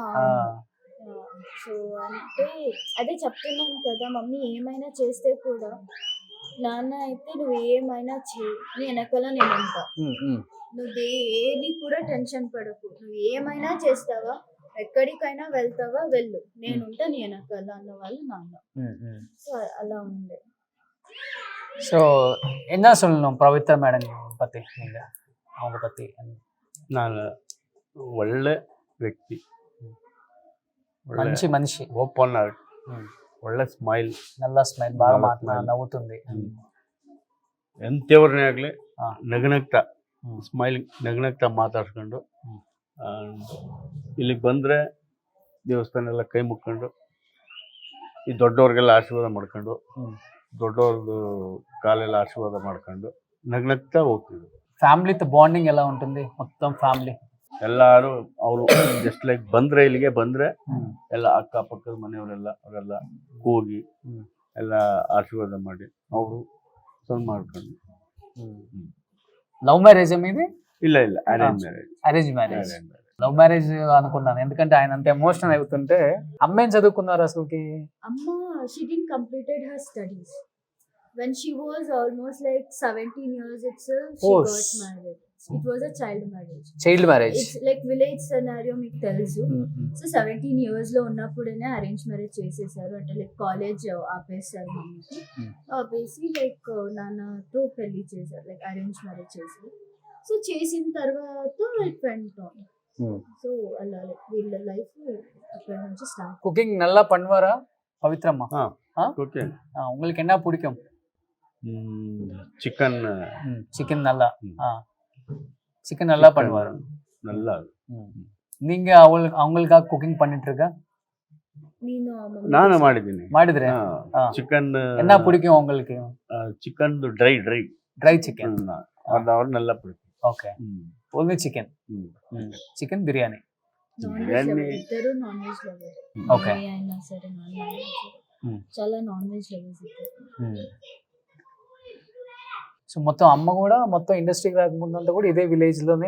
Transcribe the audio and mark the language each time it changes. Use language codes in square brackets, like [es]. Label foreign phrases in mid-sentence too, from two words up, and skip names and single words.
[te] సో అంటే అదే చెప్తున్నాను కదా, మమ్మీ ఏమైనా చేస్తే కూడా నాన్న అయితే నువ్వు ఏమైనా చేయి, నీ వెనకాల నేను ఉంటా, నువ్వు ఏది కూడా టెన్షన్ పడకు, నువ్వు ఏమైనా చేస్తావా, ఎక్కడికైనా వెళ్తావా వెళ్ళు, నేనుంటా నీ వెనకాల అన్న వాళ్ళు నాన్న. సో అలా ఉండే. [ta] ஸோ என்ன சொல்லணும் பவித்ரா மேடம் பற்றி நீங்கள், அவங்க பற்றி? [kn] ನಾನು ಒಳ್ಳೆ ವ್ಯಕ್ತಿ, [te] మంచి మనిషి, [en] open heart, [kn] ಒಳ್ಳೆ ಸ್ಮೈಲ್, [te] నల్ల స్మైల్, బాగా నవ్వుతుంది. [kn] ಎಂಥವ್ರನ್ನೇ ಆಗಲಿ ನಗನಗ್ತಾ ಸ್ಮೈಲಿಂಗ್ ನಗನಗ್ತಾ ಮಾತಾಡ್ಸ್ಕೊಂಡು ಇಲ್ಲಿಗೆ ಬಂದರೆ ದೇವಸ್ಥಾನ ಎಲ್ಲ ಕೈ ಮುಕ್ಕೊಂಡು ಈ ದೊಡ್ಡವ್ರಿಗೆಲ್ಲ ಆಶೀರ್ವಾದ ಮಾಡ್ಕೊಂಡು ದೊಡ್ಡವ್ರದ್ದು ಕಾಲೆಲ್ಲ ಆಶೀರ್ವಾದ ಮಾಡ್ಕೊಂಡು ನಗ್ನಗ್ತಾ ಹೋಗ್ತಿದ್ರು. [te] ఫ్యామిలీతో బాండింగ్ ఎలా ఉంటుంది మొత్తం ఫ్యామిలీ? [kn] ಎಲ್ಲರೂ ಅವರು [en] just like [kn] ಬಂದರೆ ಇಲ್ಲಿಗೆ ಬಂದರೆ ಎಲ್ಲ ಅಕ್ಕಪಕ್ಕದ ಮನೆಯವರೆಲ್ಲ ಅವರೆಲ್ಲ ಹೋಗಿ ಎಲ್ಲ ಆಶೀರ್ವಾದ ಮಾಡಿ ಅವರು ಸ್ವಲ್ಪ ಮಾಡ್ಕೊಂಡು. [en] love marriage మీది? [kn] ಇಲ್ಲ ಇಲ್ಲ [en] arrange marriage. arrange marriage. love marriage [te] అనుకున్నాను, ఎందుకంటే ఆయన అంత ఎమోషనల్ అవుతుంటే. అమ్మ ఏం చదువుకున్నారు అసలుకి? [en] Amma, she didn't completed her studies. When she was almost like 17 years itself, she Oh, got married. It was a child marriage. child marriage. It's like village scenario [te] మీకు తెలుసు. సో 17 years లో ఉన్నప్పుడేనే [en] arrange marriage [te] చేసేసారు. అంటే [en] like college [te] ఆపేసారు మమ్మీకి. ఆపేసి లైక్ నాన్నతో పెళ్లి చేశారు, [en] like arrange marriage [te] చేశారు. సో చేసిన తర్వాత [en] it went on. [te] సో అలా లైక్ వీళ్ళ లైఫ్ అక్కడ నుంచి స్టార్ట్. [ta] குக்கிங் நல்லா பண்ணுவாரா பவித்ரம்மா? [te] ఓకే. [ta] உங்களுக்கு என்ன பிடிக்கும்? [te] చికెన్ [ta] சிக்கன் நல்லா. சிக்கன் நல்லா பண்ணுவாரு. நல்லா. நீங்க அவங்களுக்காக குக்கிங் பண்ணிட்டு இருக்க? [kn] ನಾನು ಮಾಡಿದ್ದೀನಿ. ಮಾಡಿದ್ರೆ ಚಿಕನ್ [ta] என்ன பிடிக்கும் உங்களுக்கு? [en] chicken dry dry chicken. [ta] ಅವ್ರು நல்லா பிடிக்கும். [en] okay, only chicken. chicken biryani. ఇద్దరు non veg lover. [te] ఓకే. అయినా సరే [en] non veg [te] చాలా [en] non veg lovers [te] ఇద్దరు. సో మొత్తం అమ్మ కూడా మొత్తం ఇండస్ట్రీకి రాకముందు అంతా కూడా ఇదే విలేజ్ లోనే